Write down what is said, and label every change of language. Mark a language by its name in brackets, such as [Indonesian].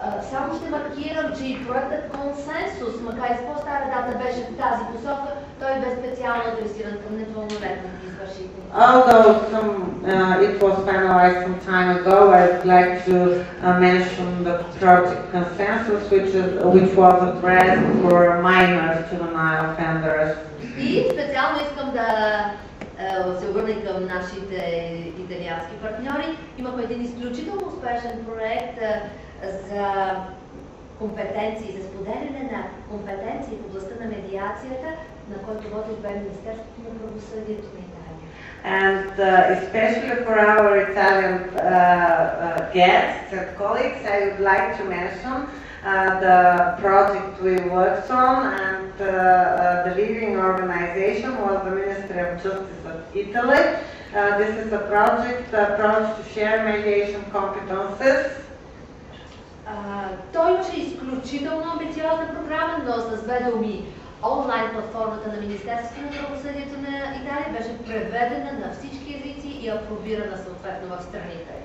[Bulgarian] Само ще маркирам, че и проектът Консенсус, макар и с по-стара дата, беше в тази посока, той бе специално адресиран към непълнолетните извършители. [English] Although it was finalized some time ago, I'd like to mention the project Consensus, which was addressed for minors juvenile offenders. [Bulgarian] И специално искам да се обърна към нашите италиански партньори. Имахме един изключително успешен проект за компетенции, за споделяне на компетенции в областта на медиацията, на който водил бе Министерството на правосъдието на Италия. [English] And especially for our Italian guests and colleagues, I would like to mention the project we worked on, and the leading organization was the Ministry of Justice of Italy. This is a project approach to share mediation competences. [Bulgarian] Той имаше изключително амбициозна програма, но с две думи. Онлайн платформата на Министерството на правосъдието на Италия беше преведена на всички езици и апробирана съответно в страните.